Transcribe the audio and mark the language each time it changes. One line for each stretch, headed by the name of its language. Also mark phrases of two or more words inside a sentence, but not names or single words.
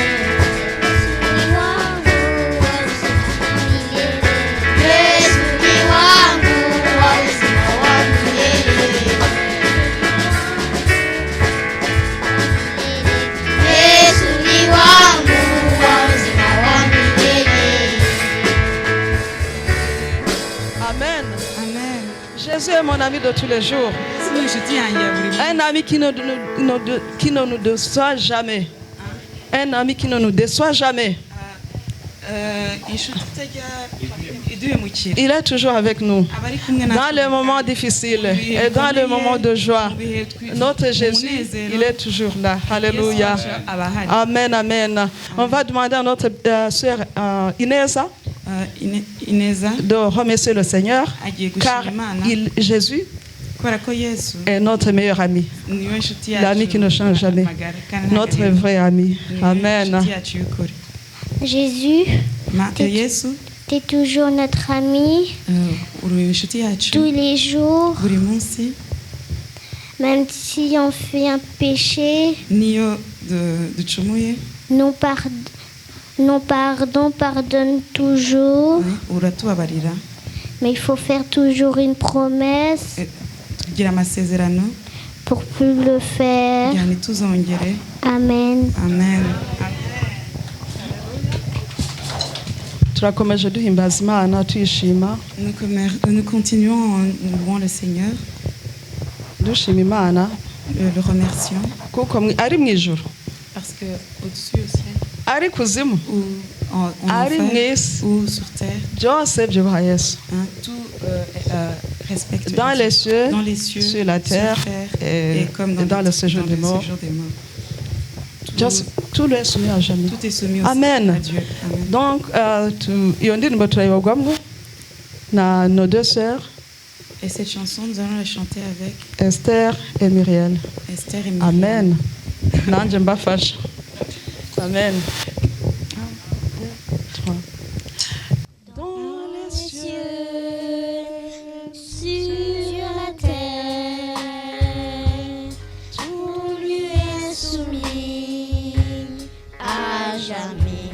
Swahili: Yesu ni wangu wa uzima wa milele. Yesu ni wangu wa uzima wa milele. Yesu ni wangu wa uzima wa milele. Amen. Amen.
French: Jésus est mon ami de tous les jours.
Kinyarwanda: Yesu ni inshuti yanjye ya buri munsi.
French: Un ami qui ne nous déçoit jamais. Un ami qui ne nous déçoit jamais.
Kinyarwanda: Inshuti itajya iduhemukira,
French: Il est toujours avec nous.
Kinyarwanda: aba ari kumwe
French: Dans
Kinyarwanda: natwe
French: les moments difficiles et dans les moments de joie. Notre Jésus, il est toujours là. Alléluia.
Kinyarwanda: aba ahari. Amen, amen.
French: On va demander à notre sœur Ineza Ineza de remercier le Seigneur
Kinyarwanda: agiye
French: car
Kinyarwanda: gushima Imana
French: Jésus
Kinyarwanda: kubera ko Yesu
French: est notre meilleur ami,
Kinyarwanda: niwe inshuti yacu,
French: l'ami qui ne change jamais,
Kinyarwanda: amagara, kandi
French: notre
Kinyarwanda: ntagarira.
French: vrai ami.
Kinyarwanda: Niwe Amen. inshuti yacu y'ukuri.
French: Jésus,
Kinyarwanda: Yesu
French: t'es toujours notre ami
Kinyarwanda: uri inshuti yacu
French: tous les jours,
Kinyarwanda: buri munsi,
French: même si on fait un péché.
Kinyarwanda: niyo ducumuye
French: Nous pardonne toujours,
Kinyarwanda: uratubabarira,
French: mais il faut faire toujours une promesse
Kinyarwanda: tugira amasezerano
French: pour plus le faire.
Kinyarwanda: kugira ntituzongere. Amen. Amen. turakomeje duhimbaza Imana tuyishima,
French: Nous continuons en louant le Seigneur,
Kinyarwanda: dushima Imana
French: le remercions,
Kinyarwanda: kuko ari mu ijuru,
French: parce que au-dessus au ciel,
Kinyarwanda: ari kuzimu,
French: ou en
Kinyarwanda: ari mu
French: enfer,
Kinyarwanda: isi,
French: ou sur terre,
Kinyarwanda: byose byubaha Yesu.
French: tout respecte Dans Dieu. les cieux, Dans les cieux, sur la terre, et comme dans le séjour des morts. Tout le est soumis à jamais. Tout est soumis Amen. à Dieu. Amen. Donc,
Kinyarwanda: iyo ndirimbo turayibagwamo na
French: nos deux sœurs, Et cette chanson, nous allons la chanter avec Esther et Muriel. Esther et Myriam.
Kinyarwanda: Amen. Nanjye mbafasha. Amen.
French: Dans les cieux, sur la terre, tout lui est soumis à jamais.